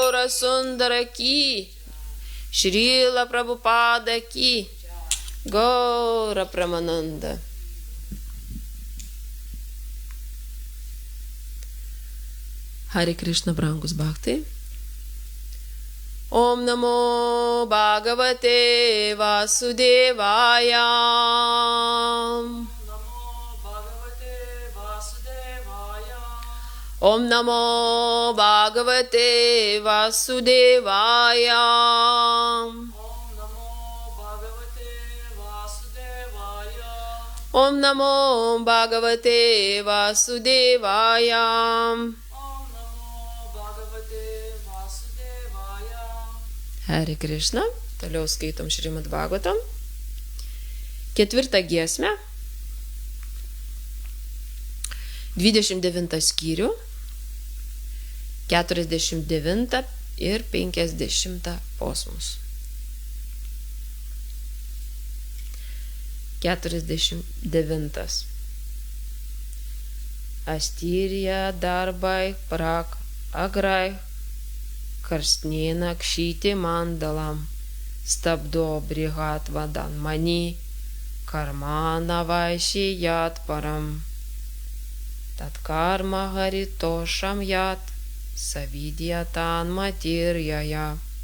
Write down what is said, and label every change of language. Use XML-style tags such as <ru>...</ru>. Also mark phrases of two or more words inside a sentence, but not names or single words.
<sa>Sundara ki, Srila Prabhupada ki, Gaura Pramananda. Hare Krishna,</sa> <lt>brangus bhaktai.</lt> <sa>Om Namo Bhagavate Vasudevaya. Om Namo Bhagavate Vasudevaya. Om Namo Bhagavate Vasudevaya. Hare Krishna.</sa> <lt>Toliau skaitom Šrimad Bhagavatam. 4 giesmę. 29 skyrių. 49 ir 50 posmus. 49.</lt> <sa>Astirya darbai prak agrai karstnena kšyti mandalam stabdo brihat vadan mani karmana vaishi yat param tat karma haritosham yat savidyatan matirjaya.</sa>